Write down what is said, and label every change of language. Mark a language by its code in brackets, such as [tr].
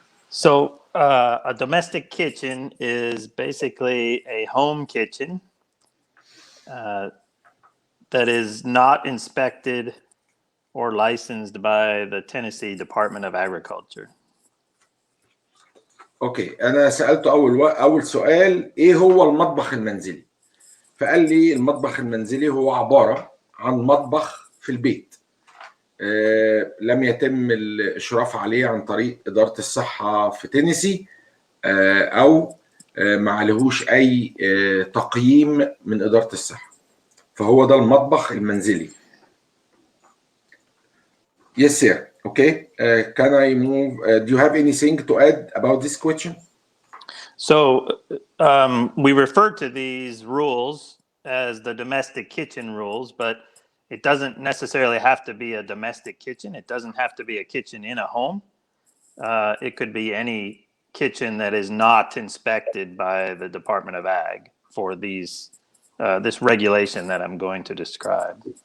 [en] So a domestic kitchen is basically a home kitchen that is not inspected or licensed by the Tennessee Department of Agriculture. [ar] اوكي، انا سالته اول سؤال ايه هو المطبخ المنزلي، فقال لي المطبخ المنزلي هو عباره عن مطبخ في البيت لم يتم الاشراف عليه عن طريق اداره الصحه في تينيسي او ما عليهوش اي تقييم من اداره الصحه، فهو ده المطبخ المنزلي. [en] Yes, sir. Okay. Can I move? Do you have anything to add about this question? So we refer to these rules as the domestic kitchen rules, but it doesn't necessarily have to be a domestic kitchen. It doesn't have to be a kitchen in a home. It could be any kitchen that is not inspected by the Department of Ag for this regulation that I'm going to describe.